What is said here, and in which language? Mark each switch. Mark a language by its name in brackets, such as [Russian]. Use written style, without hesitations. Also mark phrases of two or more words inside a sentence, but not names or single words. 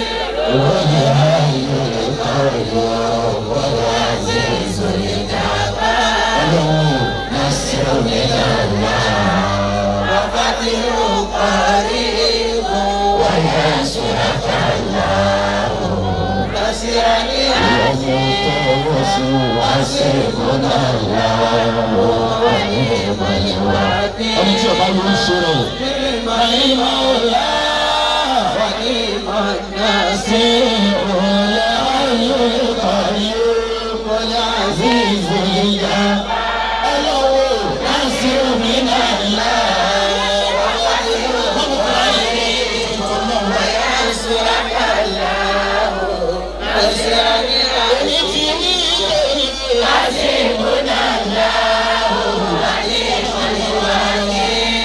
[Arabic] والحي القيوم والعزيز الجبار نصر من الله وفتح قريب وينصرك الله نصرا حسبنا الله ونعم الوكيل. [Yoruba] ẹni tí ọba yóò ṣe rẹ̀. [Arabic] نعم المولى ونعم الناصر والحي القيوم والعزيز الجبار نصر من الله وينصرك الله نصرا حسبنا الله ونعم الوكيل.